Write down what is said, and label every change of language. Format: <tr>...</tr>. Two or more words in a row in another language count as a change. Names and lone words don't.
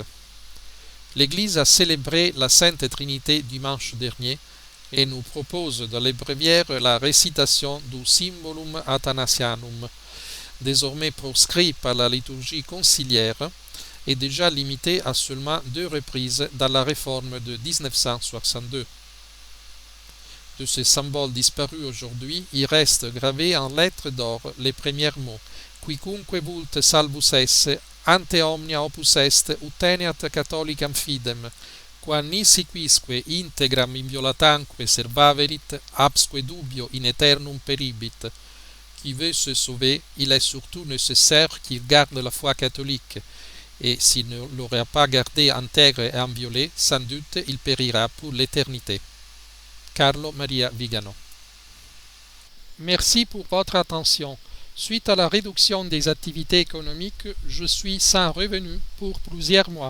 <fr>L'Église a célébré la Sainte Trinité dimanche dernier et nous propose dans les bréviaires la récitation du Symbolum Athanasianum, désormais proscrit par la liturgie conciliaire et déjà limité à seulement 2 reprises dans la réforme de 1962. De ce symbole disparu aujourd'hui, il reste gravé en lettres d'or les premiers mots «</fr> <la>Quicunque vult salvus esse, ante omnia opus est, uteneat catholicam fidem, qua nisi quisque integram inviolatanque servaverit, absque dubio in aeternum peribit ».</la> <fr>Qui veut se sauver, il est surtout nécessaire qu'il garde la foi catholique, et s'il ne l'aurait pas gardée intègre et inviolée, sans doute il périra pour l'éternité. Carlo Maria Vigano. Merci pour votre attention. Suite à la réduction des activités économiques, je suis sans revenu pour plusieurs mois.</fr>